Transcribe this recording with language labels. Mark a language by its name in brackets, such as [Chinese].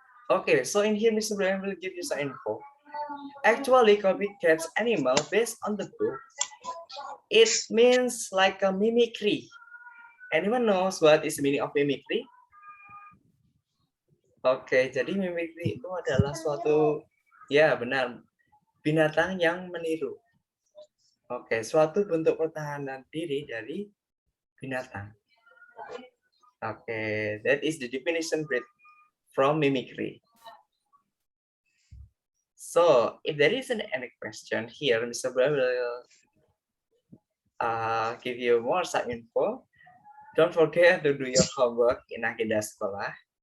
[English] Okay, so in here, Mr. Brian will give you some info. Actually, copycat's animal based on the book. It means like a mimicry. Anyone knows what is the meaning of mimicry? [Indonesian] Oke, jadi mimicry itu adalah suatu, ya benar, binatang yang meniru. Oke, suatu bentuk pertahanan diri dari binatang. [English] Oke, that is the definition from mimicry. So, if there isn't any question here, Mr. Brian will give you more some info. Don't forget to do your homework in Agenda Sekolah.